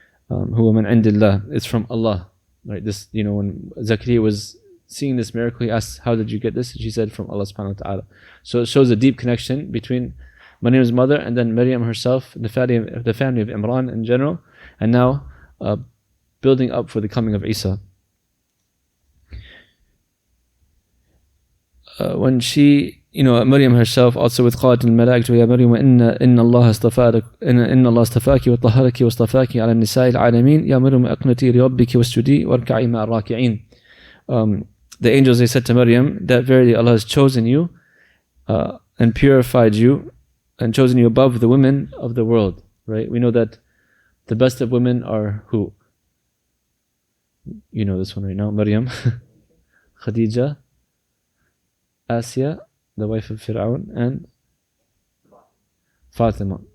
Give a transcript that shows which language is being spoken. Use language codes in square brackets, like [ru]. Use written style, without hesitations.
[ar] huwa min indillah, [en] it's from Allah, right? This, when Zakaria was seeing this miracle, he asked, how did you get this? And she said, from Allah subhanahu wa ta'ala. So it shows a deep connection between Maryam's mother and then Maryam herself, the family of Imran in general, and now building up for the coming of Isa. When she, Maryam herself also with [ar] قالت الملائكة يا مريم إن الله اصطفاك وطهرك واصطفاك على النساء العالمين يا مريم أقنتي لربك واسجدي واركعي مع الراكعين. [en] The angels, they said to Maryam that verily Allah has chosen you and purified you and chosen you above the women of the world, right? We know that the best of women are who? You know this one right now, Maryam, Khadija, Asya, the wife of Fir'aun, and Fatima.